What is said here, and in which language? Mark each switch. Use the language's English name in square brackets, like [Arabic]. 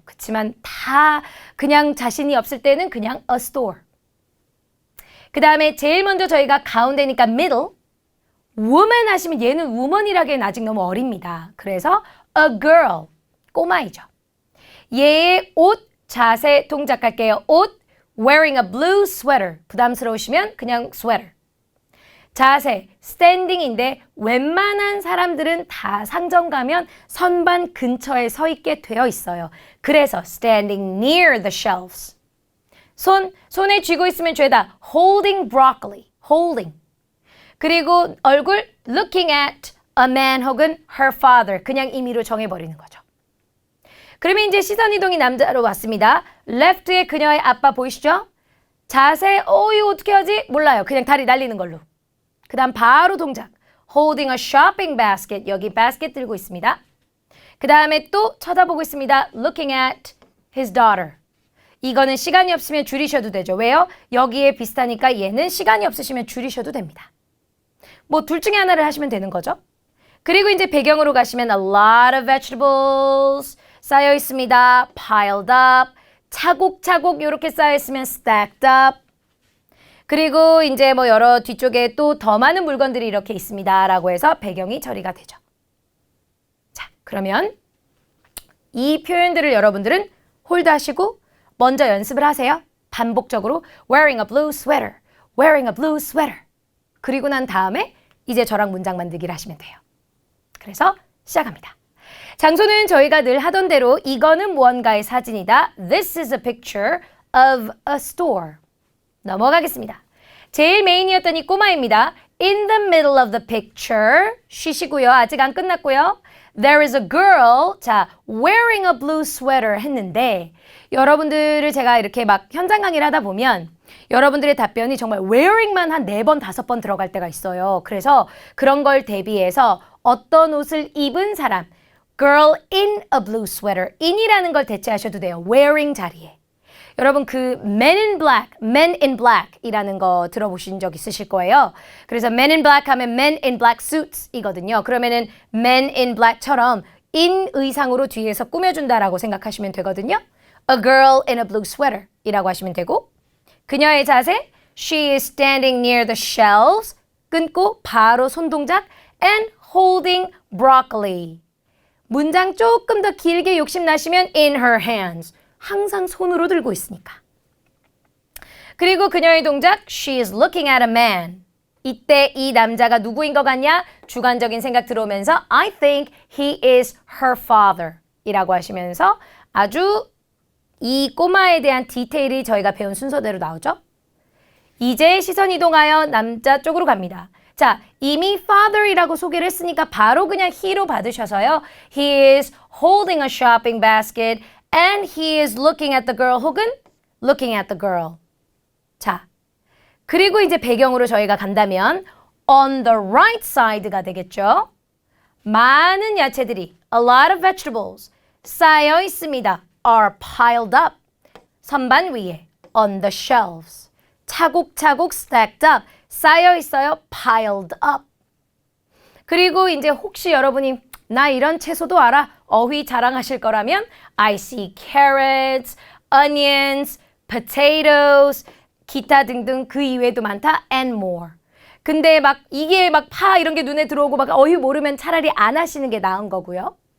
[Korean] 그렇지만 다 그냥 자신이 없을 때는 그냥 [English] a store. [Korean] 그 다음에 제일 먼저 저희가 가운데니까 middle. woman 하시면 얘는 woman이라기엔 아직 너무 어립니다. 그래서 [English] a girl. [Korean] 꼬마이죠. 얘의 옷, 자세, 동작할게요. [English] 옷, wearing a blue sweater. [Korean] 부담스러우시면 그냥 sweater. 자세, 스탠딩인데 웬만한 사람들은 다 상점 가면 선반 근처에 서 있게 되어 있어요. [English] 그래서 standing near the shelves. [Korean] 손에 쥐고 있으면 죄다 [English] holding broccoli, holding. [Korean] 그리고 얼굴 [English] looking at a man [Korean] 혹은 [English] her father. [Korean] 그냥 임의로 정해버리는 거죠. 그러면 이제 시선 이동이 남자로 왔습니다. left에 그녀의 아빠 보이시죠? 자세, 이거 어떻게 하지? 몰라요. 그냥 다리 날리는 걸로. 그 다음 바로 동작. [English] holding a shopping basket. [Korean] 여기 basket 들고 있습니다. 그 다음에 또 쳐다보고 있습니다. [English] looking at his daughter. [Korean] 이거는 시간이 없으면 줄이셔도 되죠. 왜요? 여기에 비슷하니까 얘는 시간이 없으시면 줄이셔도 됩니다. 뭐 둘 중에 하나를 하시면 되는 거죠. 그리고 이제 배경으로 가시면 [English] a lot of vegetables [Korean] 쌓여 있습니다. [English] piled up. [Korean] 차곡차곡 이렇게 쌓여 있으면 [English] stacked up. [Korean] 그리고 이제 뭐 여러 뒤쪽에 또 더 많은 물건들이 이렇게 있습니다. 라고 해서 배경이 처리가 되죠. 자, 그러면 이 표현들을 여러분들은 홀드하시고 먼저 연습을 하세요. 반복적으로 [English] wearing a blue sweater, wearing a blue sweater. [Korean] 그리고 난 다음에 이제 저랑 문장 만들기를 하시면 돼요. 그래서 시작합니다. 장소는 저희가 늘 하던 대로 이거는 무언가의 사진이다. [English] This is a picture of a store. [Korean] 넘어가겠습니다. 제일 메인이었던 이 꼬마입니다. [English] In the middle of the picture. [Korean] 쉬시고요. 아직 안 끝났고요. [English] There is a girl. [Korean] 자, [English] wearing a blue sweater [Korean] 했는데 여러분들을 제가 이렇게 막 현장 강의를 하다 보면 여러분들의 답변이 정말 wearing만 한 4번, 5번 들어갈 때가 있어요. 그래서 그런 걸 대비해서 어떤 옷을 입은 사람 [English] girl in a blue sweater. [Korean] in이라는 걸 대체하셔도 돼요. wearing 자리에. 여러분 그 [English] men in black [Korean] 이라는 거 들어보신 적 있으실 거예요. 그래서 [English] men in black 하면 men in black suits [Korean] 이거든요. 그러면은 men in black처럼 in 의상으로 뒤에서 꾸며준다라고 생각하시면 되거든요. [English] A girl in a blue sweater [Korean] 이라고 하시면 되고 그녀의 자세 [English] she is standing near the shelves [Korean] 끊고 바로 손동작 [English] and holding broccoli [Korean] 문장 조금 더 길게 욕심나시면 [English] in her hands [Korean] 항상 손으로 들고 있으니까. 그리고 그녀의 동작 [English] she is looking at a man. [Korean] 이때 이 남자가 누구인 것 같냐? 주관적인 생각 들어오면서 [English] I think he is her father [Korean] 이라고 하시면서 아주 이 꼬마에 대한 디테일이 저희가 배운 순서대로 나오죠. 이제 시선 이동하여 남자 쪽으로 갑니다. 자, 이미 father이라고 소개를 했으니까 바로 그냥 he로 받으셔서요. [English] He is holding a shopping basket and he is looking at the girl [Korean] 혹은 [English] looking at the girl. [Korean] 자, 그리고 이제 배경으로 저희가 간다면 on the right side가 되겠죠. 많은 야채들이 [English] a lot of vegetables [Korean] 쌓여 있습니다. [English] are piled up. [Korean] 선반 위에 [English] on the shelves. [Korean] 차곡차곡 [English] stacked up. [Korean] 쌓여 있어요. [English] piled up. [Korean] 그리고 이제 혹시 여러분이 나 이런 채소도 알아. 어휘 자랑하실 거라면 [English] I see carrots, onions, potatoes, [Korean] 기타 등등 그 이외에도 많다. [English] and more. [Korean] 근데 막 이게 막 파 이런 게 눈에 들어오고 막 어휘 모르면 차라리 안 하시는 게 나은 거고요.